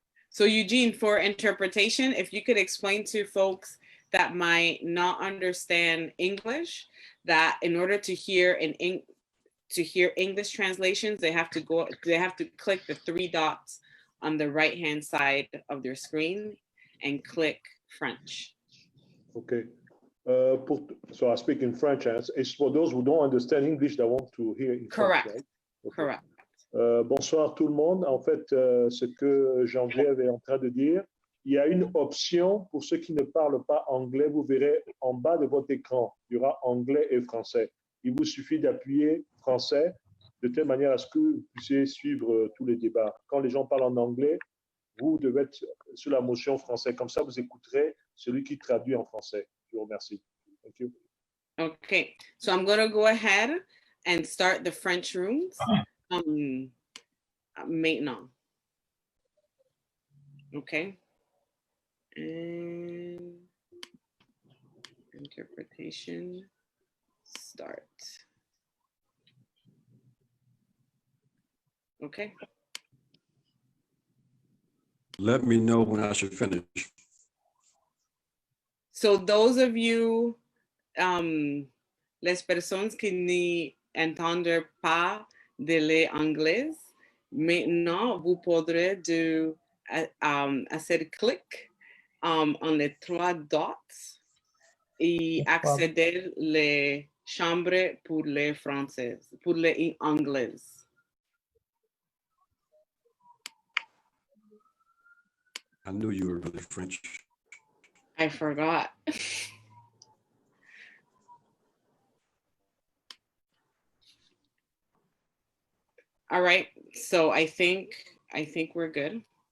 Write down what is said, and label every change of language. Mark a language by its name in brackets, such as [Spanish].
[English] So Eugene, for interpretation, if you could explain to folks that might not understand English, that in order to hear English translations, they have to click the three dots on the right-hand side of their screen and click French. Okay. So I speak in French. It's for those who don't understand English that want to hear in Correct. French, right? Okay. Correct. [French] Bonsoir tout le monde. En fait, ce que Geneviève est en train de dire, il y a une option pour ceux qui ne parlent pas anglais. Vous verrez en bas de votre écran, il y aura anglais et français. Il vous suffit d'appuyer français de telle manière à ce que vous puissiez suivre tous les débats. Quand les gens parlent en anglais, vous devez être sur la motion français. Comme ça, vous écouterez celui qui traduit en français. Je vous remercie. [English] Thank you. Okay, so I'm going to go ahead and start the French rooms. [French] Maintenant. [English] Okay. And interpretation, start. Okay. Let me know when I should finish. So those of you, [French] les personnes qui n'entendent pas de l'anglais, maintenant vous pourrez [Spanish] hacer clic [French] on les trois dots et accéder les chambres pour les français, pour les anglais. [English] I knew you were really French. I forgot. All right, so I think we're good.